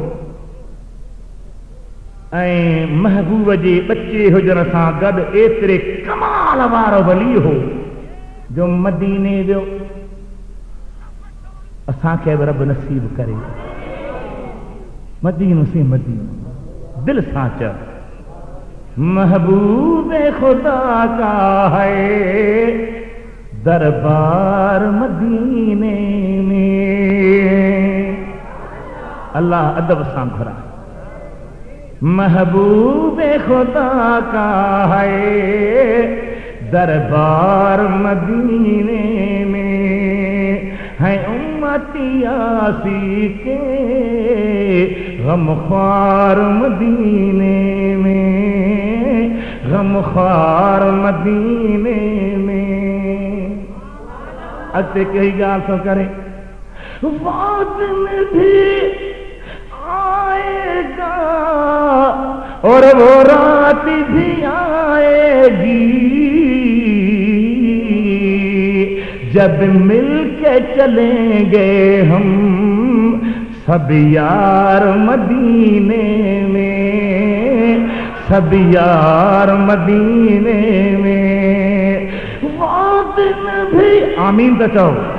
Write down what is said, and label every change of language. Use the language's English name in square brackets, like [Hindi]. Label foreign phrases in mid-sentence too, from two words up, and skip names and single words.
[Sindhi] ऐं महबूब जे बच्चे हुजण सां गॾु एतिरे कमाल वारो वली हो जो मदीने वियो असांखे बि रब नसीब करे मदीनो से मदीनो दिल सां चओ [Urdu] محبوب خدا کا ہے دربار مدینے میں [Sindhi] अल्लाह अदब सां घुरा [Urdu] محبوب خدا کا ہے دربار مدینے میں ہے امتی عاصی کے غمخوار مدینے میں غمخوار مدینے میں [Sindhi] अॻिते कई ॻाल्हि थो करे वाद में भी [Urdu] آئے گا اور وہ رات بھی آئے گی جب مل کے چلیں گے ہم سب یار مدینے میں سب یار مدینے میں وہ دن بھی [Sindhi] आमीन तो चाहो